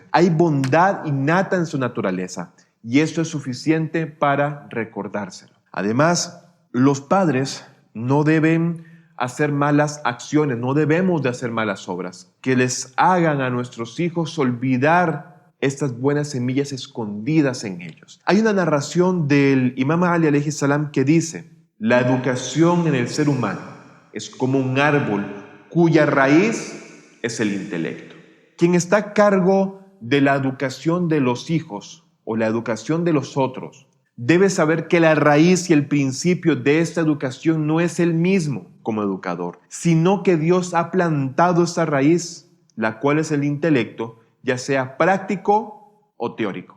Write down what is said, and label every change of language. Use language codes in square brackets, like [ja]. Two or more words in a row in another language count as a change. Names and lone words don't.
[es] Hay bondad innata en su naturaleza y esto es suficiente para recordárselo. Además, los padres no deben hacer malas acciones, no debemos de hacer malas obras que les hagan a nuestros hijos olvidar estas buenas semillas escondidas en ellos. Hay una narración del imam Ali [ar] عليه السلام [es] que dice: la educación en el ser humano es como un árbol cuya raíz es el intelecto. Quien está a cargo de la educación de los hijos o la educación de los otros debe saber que la raíz y el principio de esta educación no es el mismo como educador, sino que Dios ha plantado esa raíz, la cual es el intelecto, ya sea práctico o teórico.